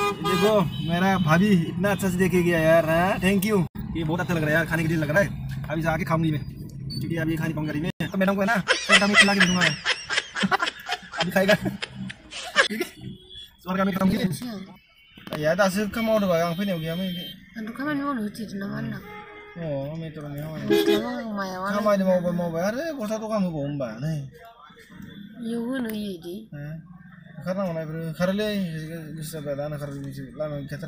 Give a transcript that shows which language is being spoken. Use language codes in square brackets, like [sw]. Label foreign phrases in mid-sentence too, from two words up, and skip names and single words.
[hi] देखो मेरा भाभी इतना अच्छा से देखे गया यार। हाँ [en] thank you, [hi] ये बहुत अच्छा लग रहा है यार, खाने के लिए लग रहा है। अभी जाके खाऊंगी मैं, क्योंकि अभी खाने पाऊंगा मैं तो मैडम को है ना खिला के दूंगा मैं। अभी खाएगा ठीक है, स्वर्ग में खाऊंगी यार। [brx] दासो खामानि मावदों आं फैनायाव गैयामोन इदि आंथ' खामानि मावनो होथिदों नामा होनदां। मेट्र'नि खामानि खामानि मावबाय आरो गस्ला दखान होबाव होमबा नै इयाव होनो होयो इदि ओंखारनांगौ ना बेफोरो ओंखारोलै गोसो जाबा दानो ओंखारो लामायाव गैखाथारा।